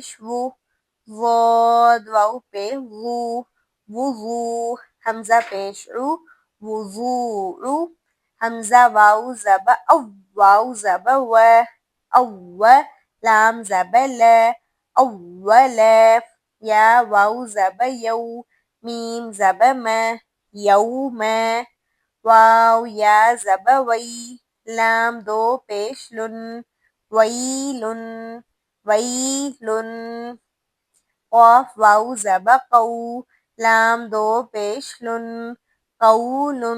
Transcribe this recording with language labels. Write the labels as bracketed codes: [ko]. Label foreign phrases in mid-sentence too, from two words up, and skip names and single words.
[ur] وو، ضاد واو پہ وو، وضو، حمزہ پیش عو، وضوع، حمزہ واو زبر او، واو زبر و، او، لام زبر ل، اول، یا واو زبر یو، میم زبر م، یوم، واو یا زبر وی، لام دو پیش لن، ویلن، ویلن، قاف واو زبر قو، لام دو پیش لن، قولن۔